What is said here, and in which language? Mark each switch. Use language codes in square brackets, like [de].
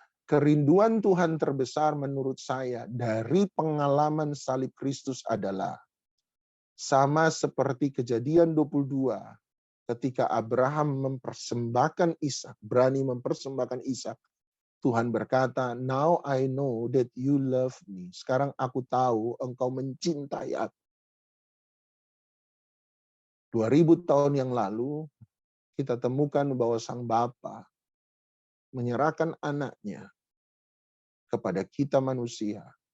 [id] Kerinduan Tuhan terbesar menurut saya dari pengalaman salib Kristus adalah sama seperti Kejadian 22 ketika Abraham mempersembahkan Ishak, berani mempersembahkan Ishak. Tuhan berkata, [en] now I know that you love me. [id] Sekarang aku tahu engkau mencintai aku. 2000 tahun yang lalu, kita temukan bahwa sang Bapa menyerahkan anaknya kepada kita manusia.